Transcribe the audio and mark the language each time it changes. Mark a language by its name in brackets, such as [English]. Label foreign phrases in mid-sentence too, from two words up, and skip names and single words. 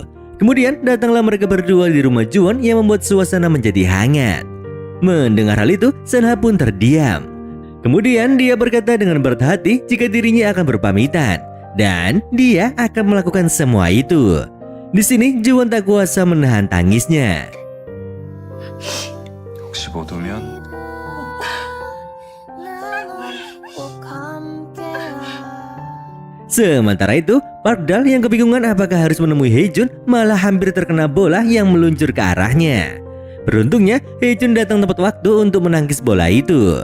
[Indonesian] Kemudian datanglah mereka berdua di rumah Juwon yang membuat suasana menjadi hangat. Mendengar hal itu, Sanha pun terdiam. Kemudian dia berkata dengan berat hati jika dirinya akan berpamitan dan dia akan melakukan semua itu. Di sini Juwon tak kuasa menahan tangisnya. [Korean] 혹시 못 오면 [Indonesian] Sementara itu, Park Dal yang kebingungan apakah harus menemui Haejun malah hampir terkena bola yang meluncur ke arahnya. Beruntungnya, Haejun datang tepat waktu untuk menangkis bola itu.